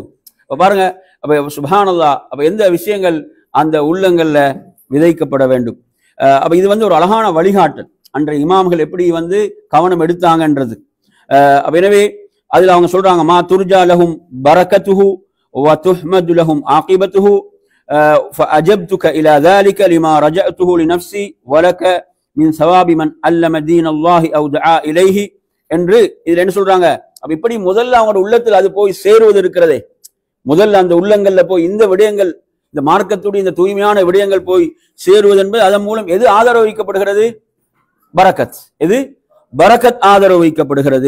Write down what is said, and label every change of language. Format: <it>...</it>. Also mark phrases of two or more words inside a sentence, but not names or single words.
<ta>அப்ப பாருங்க, அப்ப சுபஹானல்லாஹ், அப்ப எந்த விஷயங்கள் அந்த உள்ளங்கள்ல விதைக்கப்பட வேண்டும். அப்ப இது வந்து ஒரு அழகான வழிகாட்டல். அன்றைய இமாம்கள் எப்படி வந்து கவனம் எடுத்தாங்கன்றது. அப்ப எனவே அதுல அவங்க சொல்றாங்க,</ta> <ar>ما ترجى لهم بركته وتحمد لهم عاقبته فأجبتك إلى ذلك لما رجعته لنفسي ولك من ثواب من علم دين الله او دعا اليه</ar> <ta>என்று இதுல என்ன சொல்றாங்க? அப்ப இப்படி முதல்ல அவங்களோட உள்ளத்தில் அது போய் சேருவது இருக்கிறதே, முதல்ல அந்த உள்ளங்கள்ல போய் இந்த விடயங்கள், இந்த மார்க்கத்துடைய இந்த தூய்மையான விடயங்கள் போய் சேருவது என்பது அதன் மூலம் எது ஆதரவு வைக்கப்படுகிறது? பரக்கத். எது? பரக்கத் ஆதரவு வைக்கப்படுகிறது.</ta>